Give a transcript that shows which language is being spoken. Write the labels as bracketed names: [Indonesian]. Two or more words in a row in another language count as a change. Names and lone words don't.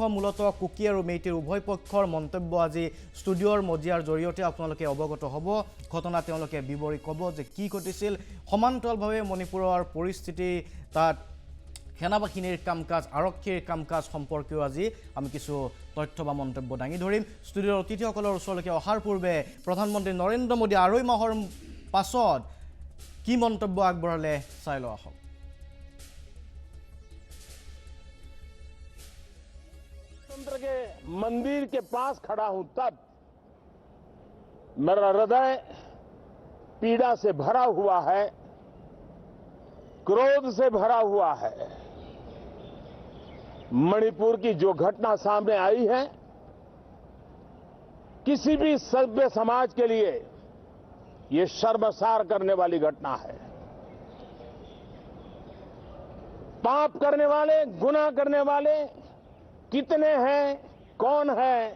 [Assamese] মূলত কুকি আৰু মেইটিৰ উভয় পক্ষৰ মন্তব্য আজি ষ্টুডিঅ'ৰ মজিয়াৰ জৰিয়তে আপোনালোকে অৱগত হ'ব ঘটনা তেওঁলোকে বিৱৰি ক'ব যে কি ঘটিছিল সমান্তৰালভাৱে মণিপুৰৰ পৰিস্থিতি তাত সেনাবাহিনীৰ কামকাজ আৰক্ষীৰ কামকাজ সম্পৰ্কীয় আজি আমি কিছু তথ্য বা মন্তব্য দাঙি ধৰিম ষ্টুডিঅ'ৰ অতিথিসকলৰ ওচৰলৈকে অহাৰ পূৰ্বে প্ৰধানমন্ত্ৰী নৰেন্দ্ৰ মোদী আঢ়ৈ মাহৰ পাছত কি মন্তব্য আগবঢ়ালে চাই লোৱা হওক [Hindi] लोकतंत्र के मंदिर के पास खड़ा हूं तब मेरा हृदय पीड़ा से भरा हुआ है क्रोध से भरा हुआ है मणिपुर की जो घटना सामने आई है किसी भी सभ्य समाज के लिए ये शर्मसार करने वाली घटना है पाप करने वाले गुनाह करने वाले कितने हैं कौन है